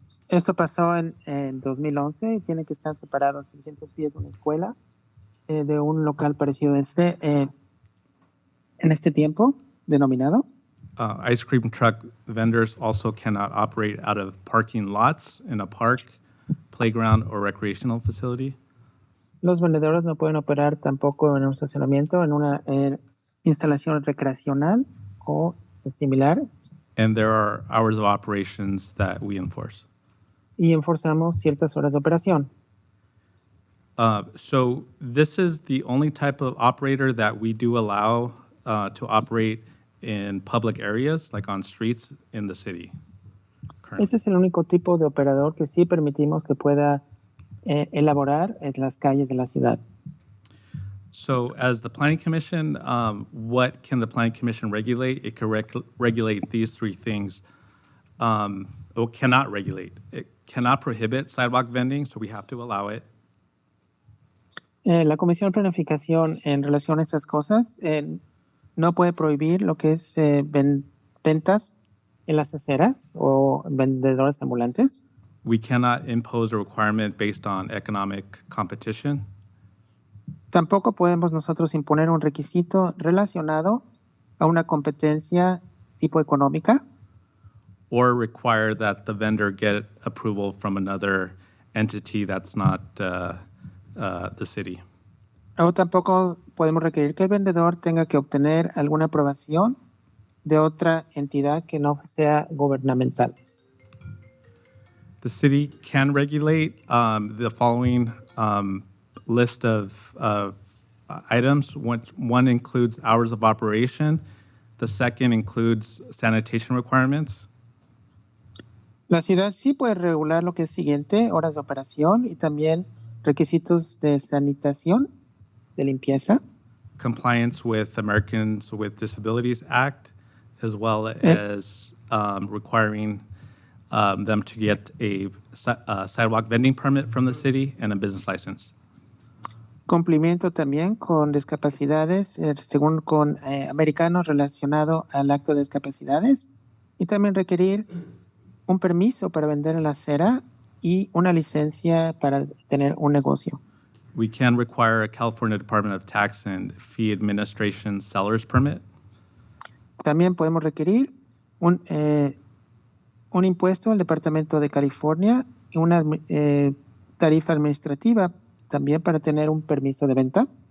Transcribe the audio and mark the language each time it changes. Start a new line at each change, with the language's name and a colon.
Spanish: Esto pasó en 2011 y tiene que estar separado a 600 pies de una escuela, de un local parecido a este, en este tiempo denominado.
English: Ice cream truck vendors also cannot operate out of parking lots in a park, playground, or recreational facility.
Spanish: Los vendedores no pueden operar tampoco en un estacionamiento, en una instalación recreacional o similar.
English: And there are hours of operations that we enforce.
Spanish: Y enforzamos ciertas horas de operación.
English: So this is the only type of operator that we do allow to operate in public areas, like on streets in the city. Currently.
Spanish: Este es el único tipo de operador que sí permitimos que pueda elaborar en las calles de la ciudad.
English: So as the Planning Commission, what can the Planning Commission regulate? It can regulate these 3 things. Or cannot regulate. It cannot prohibit sidewalk vending, so we have to allow it.
Spanish: La Comisión de Planificación en relación a estas cosas no puede prohibir lo que es ventas en las aceras o vendedores ambulantes.
English: We cannot impose a requirement based on economic competition.
Spanish: Tampoco podemos nosotros imponer un requisito relacionado a una competencia tipo económica.
English: Or require that the vendor get approval from another entity that's not the city.
Spanish: O tampoco podemos requerir que el vendedor tenga que obtener alguna aprobación de otra entidad que no sea gubernamental.
English: The city can regulate the following list of items. One includes hours of operation. The second includes sanitation requirements.
Spanish: La ciudad sí puede regular lo que es siguiente, horas de operación y también requisitos de sanitación, de limpieza.
English: Compliance with Americans with Disabilities Act, as well as requiring them to get a sidewalk vending permit from the city and a business license.
Spanish: Cumplimiento también con discapacidades, según con americanos relacionado al acto de discapacidades, y también requerir un permiso para vender en la acera y una licencia para tener un negocio.
English: We can require a California Department of Tax and Fee Administration seller's permit.
Spanish: También podemos requerir un impuesto al Departamento de California y una tarifa administrativa también para tener un permiso de venta.